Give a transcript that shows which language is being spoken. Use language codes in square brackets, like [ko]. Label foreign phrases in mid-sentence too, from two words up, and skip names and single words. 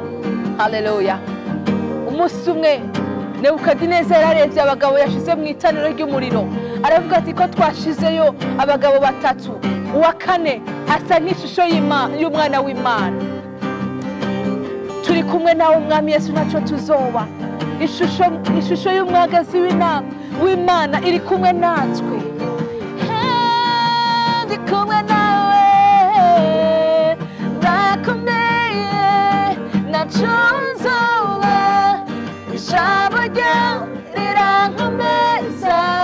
[rn] Haleluya. Umunsi umwe Nebukadineza yararebye abagabo yashize mu itaniro ry'umuriro aravuga ati ko twashizeyo abagabo 3 uwa kane asa nk'ishusho y'umwana w'Imana. Turi kumwe nawe umwami Yesu ntacyo tuzoba. Ishusho y'umwagazi w'Imana iri kumwe natwe. Ndi kumwe nawe ndakomeye ntacyo nzoba ijambo ryawe rirankomeza